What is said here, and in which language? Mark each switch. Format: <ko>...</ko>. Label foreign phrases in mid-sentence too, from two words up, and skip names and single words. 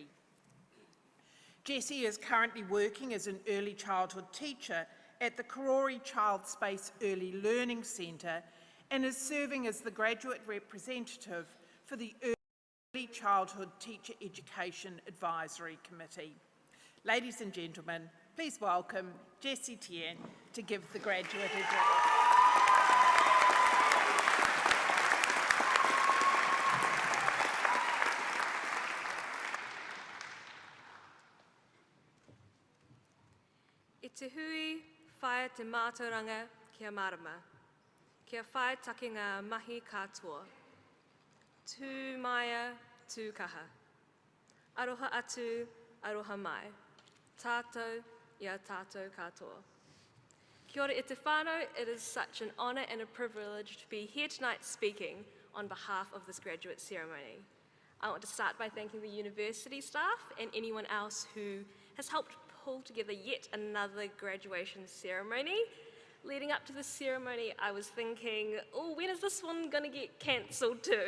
<en>Jessie is currently working as an early childhood teacher at the Karori Child Space Early Learning Centre and is serving as the graduate representative for the Early Childhood Teacher Education Advisory Committee. Ladies and gentlemen, please welcome Jessie Tien to give the graduate address.</en> <mi>I te hui whae te mātauranga kia marama, kia whae take ngā mahi katoa. Tū maia, tū kaha. Aroha atu, aroha mai. Tātou, ia tātou katoa. Kia ora e te whānau,</mi> <en>it is such an honour and a privilege to be here tonight speaking on behalf of this graduate ceremony. I want to start by thanking the university staff and anyone else who has helped pull together yet another graduation ceremony. Leading up to this ceremony, I was thinking, oh, when is this one going to get cancelled too?</en>